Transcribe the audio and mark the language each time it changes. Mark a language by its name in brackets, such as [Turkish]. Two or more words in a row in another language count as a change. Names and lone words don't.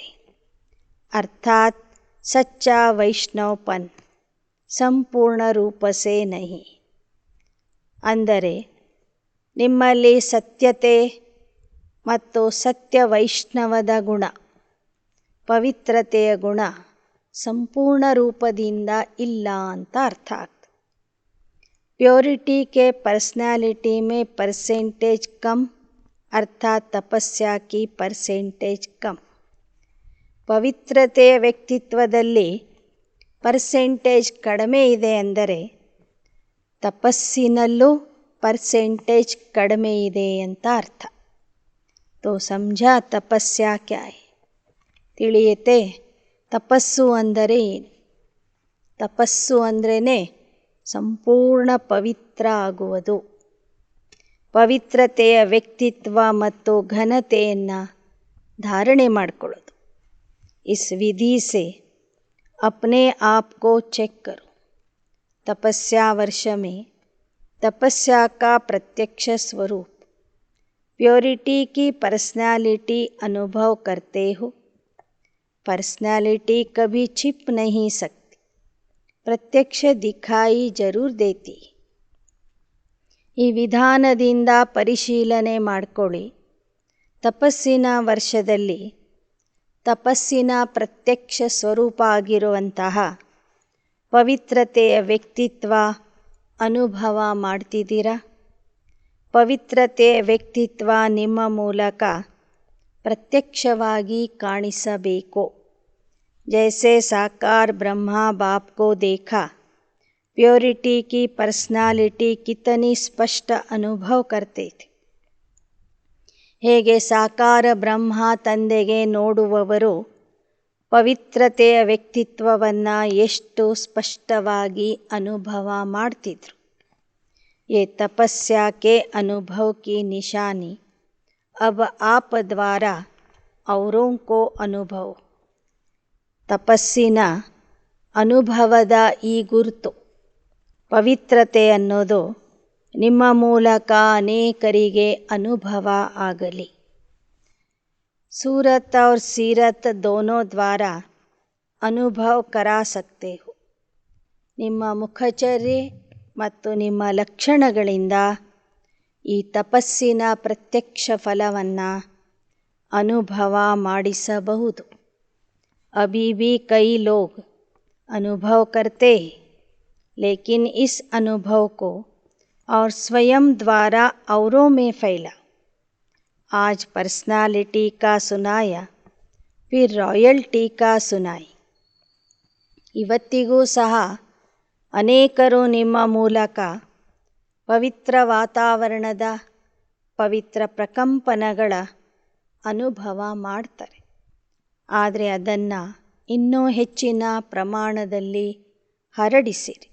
[Hindi] अर्थात सच्चा वैष्णवपन संपूर्ण रूप से नहीं. [Kannada] ಅಂದರೆ ನಿಮ್ಮಲ್ಲಿ ಸತ್ಯತೆ ಮತ್ತು ಸತ್ಯ ವೈಷ್ಣವದ ಗುಣ, ಪವಿತ್ರತೆಯ ಗುಣ ಸಂಪೂರ್ಣ ರೂಪದಿಂದ ಇಲ್ಲ ಅಂತ ಅರ್ಥ ಆಗ್ತದೆ. [Hindi] प्योरिटी के पर्सनालिटी में परसेंटेज कम, अर्थात तपस्या की परसेंटेज कम. [Kannada] ಪವಿತ್ರತೆಯ ವ್ಯಕ್ತಿತ್ವದಲ್ಲಿ ಪರ್ಸೆಂಟೇಜ್ ಕಡಿಮೆ ಇದೆ ಅಂದರೆ ತಪಸ್ಸಿನಲ್ಲೂ ಪರ್ಸೆಂಟೇಜ್ ಕಡಿಮೆ ಇದೆ ಅಂತ ಅರ್ಥ. [Hindi] तो समझा तपस्या क्या है. [Kannada] ತಿಳಿಯುತ್ತೆ ತಪಸ್ಸು ಅಂದರೆ ಏನು. ತಪಸ್ಸು ಅಂದ್ರೇ ಸಂಪೂರ್ಣ ಪವಿತ್ರ ಆಗುವುದು, ಪವಿತ್ರತೆಯ ವ್ಯಕ್ತಿತ್ವ ಮತ್ತು ಘನತೆಯನ್ನು ಧಾರಣೆ ಮಾಡಿಕೊಳ್ಳೋದು. [Hindi] इस विधि से अपने आप को चेक करो. तपस्या वर्ष में तपस्या का प्रत्यक्ष स्वरूप, प्योरिटी की पर्सनालिटी अनुभव करते हो. पर्सनालिटी कभी छिप नहीं सकती, प्रत्यक्ष दिखाई ज़रूर देती. [Kannada] ಈ ವಿಧಾನದಿಂದ ಪರಿಶೀಲನೆ ಮಾಡಿಕೊಳ್ಳಿ. ತಪಸ್ಸಿನ ವರ್ಷದಲ್ಲಿ ತಪಸ್ಸಿನ ಪ್ರತ್ಯಕ್ಷ ಸ್ವರೂಪ ಆಗಿರುವಂತಹ ಪವಿತ್ರತೆಯ ವ್ಯಕ್ತಿತ್ವ ಅನುಭವ ಮಾಡ್ತಿದ್ದೀರಾ. ಪವಿತ್ರತೆಯ ವ್ಯಕ್ತಿತ್ವ ನಿಮ್ಮ ಮೂಲಕ ಪ್ರತ್ಯಕ್ಷವಾಗಿ ಕಾಣಿಸಬೇಕು. [Hindi] जैसे साकार ब्रह्मा बाप को देखा, प्योरिटी की पर्सनालिटी कितनी स्पष्ट अनुभव करते थे. [Kannada] ಹೇಗೆ ಸಾಕಾರ ಬ್ರಹ್ಮ ತಂದೆಗೆ ನೋಡುವವರು ಪವಿತ್ರತೆಯ ವ್ಯಕ್ತಿತ್ವವನ್ನು ಎಷ್ಟು ಸ್ಪಷ್ಟವಾಗಿ ಅನುಭವ ಮಾಡ್ತಿದ್ರು. [Hindi] ये तपस्या के अनुभव की निशानी अब आप द्वारा औरों को अनुभव. [Kannada] ತಪಸ್ಸಿನ ಅನುಭವದ ಈ ಗುರುತು ಪವಿತ್ರತೆ ಅನ್ನೋದು ನಿಮ್ಮ ಮೂಲಕ ಅನೇಕರಿಗೆ ಅನುಭವ ಆಗಲಿ. [Hindi] सूरत और सीरत दोनों द्वारा अनुभव करा सकते हो. [Kannada] ನಿಮ್ಮ ಮುಖಚರ್ಯೆ ಮತ್ತು ನಿಮ್ಮ ಲಕ್ಷಣಗಳಿಂದ ಈ ತಪಸ್ಸಿನ ಪ್ರತ್ಯಕ್ಷ ಫಲವನ್ನು ಅನುಭವ ಮಾಡಿಸಬಹುದು. [Hindi] अभी भी कई लोग अनुभव करते हैं, लेकिन इस अनुभव को और स्वयं द्वारा औरों में फैला. आज पर्सनालिटी का सुनाया, फिर रॉयल्टी का सुनाई. [Kannada] ಇವತ್ತಿಗೂ ಸಹ ಅನೇಕರು ನಿಮ್ಮ ಮೂಲಕ ಪವಿತ್ರ ವಾತಾವರಣದ ಪವಿತ್ರ ಪ್ರಕಂಪನಗಳ ಅನುಭವ ಮಾಡ್ತಾರೆ. ಆದರೆ ಅದನ್ನು ಇನ್ನೂ ಹೆಚ್ಚಿನ ಪ್ರಮಾಣದಲ್ಲಿ ಹರಡಿಸಿರಿ.